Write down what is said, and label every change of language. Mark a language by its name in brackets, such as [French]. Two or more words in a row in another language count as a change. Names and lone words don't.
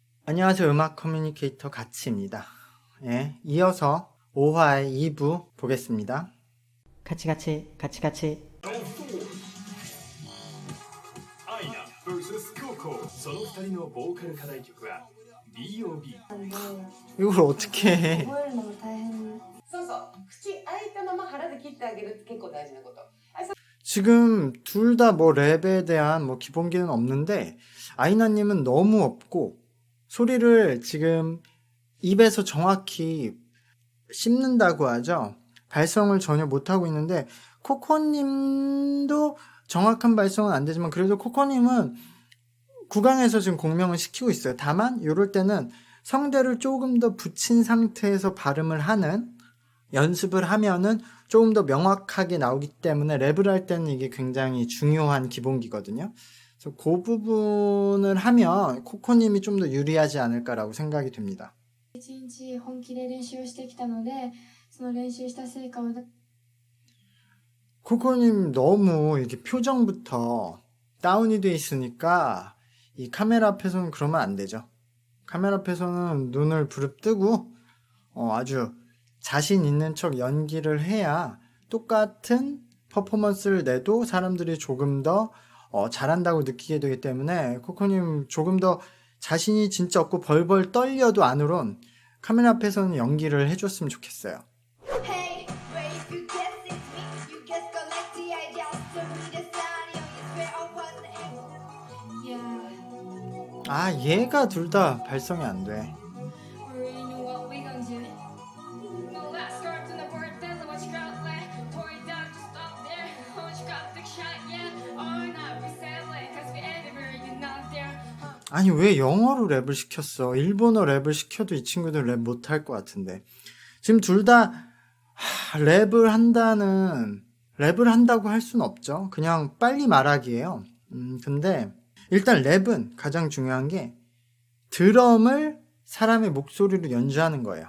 [Korean] 안녕하세요. 음악 커뮤니케이터 가치입니다. 예, 이어서 5화의 2부 보겠습니다. 같이. [Japanese] アイナ vs ココその2人のボーカル課題曲は [English] B.O.B [Korean] 이걸 어떻게 해? [Japanese] 覚えるのも大変。そうそう。口開いたまま腹で切ってあげるって結構大事なこと。 [Korean] 지금 둘 다 뭐 랩에 대한 뭐 기본기는 없는데 아이나님은 너무 없고 소리를 지금 입에서 정확히 씹는다고 하죠. 발성을 전혀 못하고 있는데 코코님도 정확한 발성은 안 되지만 그래도 코코님은 구강에서 지금 공명을 시키고 있어요. 다만 이럴 때는 성대를 조금 더 붙인 상태에서 발음을 하는 연습을 하면은 조금 더 명확하게 나오기 때문에 랩을 할 때는 이게 굉장히 중요한 기본기거든요. 그래서 그 부분을 하면 코코님이 좀 더 유리하지 않을까라고 생각이 됩니다. 一日本気で練習をしてきたので、その練習した成果を 코코님 너무 이렇게 표정부터 다운이 돼 있으니까 이 카메라 앞에서는 그러면 안 되죠. 카메라 앞에서는 눈을 부릅뜨고 아주 자신 있는 척 연기를 해야 똑같은 퍼포먼스를 내도 사람들이 조금 더 잘한다고 느끼게 되기 때문에 코코님 조금 더 자신이 진짜 없고 벌벌 떨려도 안으론 카메라 앞에서는 연기를 해줬으면 좋겠어요. [English] Hey, where if you guess it's me, you guess correctly. I just read the scenario. You swear I wasn't able. Yeah, [Korean] 아, 얘가 둘 다 발성이 안 돼. [English] we already know what we gonna do. No last cards in the board, tell them what you got left. Pour it down, just stop there. What you got, big shot, yeah. Or not, we settle it, cause we everywhere, you're not there. [Korean] 아니 왜 영어로 랩을 시켰어? 일본어 랩을 시켜도 이 친구들 랩 못할 것 같은데 지금 둘 다 랩을 한다고 할 수는 없죠. 그냥 빨리 말하기예요. 근데 일단 랩은 가장 중요한 게 드럼을 사람의 목소리로 연주하는 거예요.